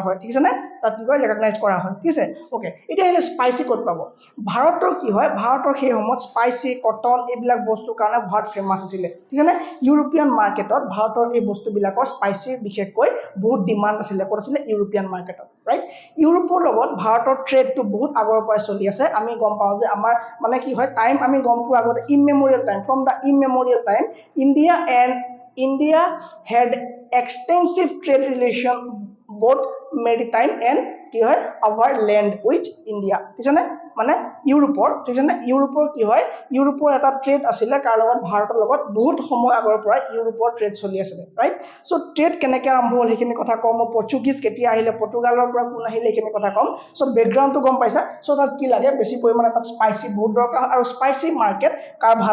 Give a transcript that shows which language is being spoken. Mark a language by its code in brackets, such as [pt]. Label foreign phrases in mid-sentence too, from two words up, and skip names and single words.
[as] হয় ঠিক আছে নে তাত কি কয় ৰেকগনাইজ কৰা হয় ঠিক আছে ওকে এতিয়া আহিলে স্পাইচি ক'ত পাব ভাৰতৰ কি হয় ভাৰতৰ সেই সময়ত [en] spices cotton [as] এইবিলাক বস্তুৰ কাৰণে ভাৰত ফেমাছ আছিলে ঠিক আছে নে [en] European marketত [as] ভাৰতৰ এই বস্তুবিলাকৰ স্পাইচি বিশেষকৈ বহুত ডিমাণ্ড আছিলে ক'ত আছিলে [en] European marketত [as] ৰাইট ইউৰোপৰ লগত ভাৰতৰ ট্ৰেডটো বহুত আগৰ পৰাই চলি আছে আমি গম পাওঁ যে আমাৰ মানে কি হয় টাইম আমি গম পোৱা আগতে [en] immemorial time from the immemorial time India had extensive trade relation both maritime and [as] কি হয় [en] our land with India [as] ঠিক আছে মানে ইউৰোপৰ ঠিক আছে ইউৰোপৰ কি হয় ইউৰোপৰ এটা ট্ৰেড আছিলে কাৰ লগত ভাৰতৰ লগত বহুত সময় আগৰ পৰা ইউৰোপৰ ট্ৰেড চলি আছিলে ৰাইট সো ট্ৰেড কেনেকৈ আৰম্ভ হ'ল সেইখিনি কথা কম পৰ্তুগীজ কেতিয়া আহিলে পৰ্তুগালৰ পৰা কোন আহিলে সেইখিনি কথা কম সো বেকগ্ৰাউণ্ডটো গম পাইছা সো তাত কি লাগে বেছি পৰিমাণে তাত স্পাইচি বহুত দৰকাৰ আৰু [en] spices market [as] কাৰ ভাল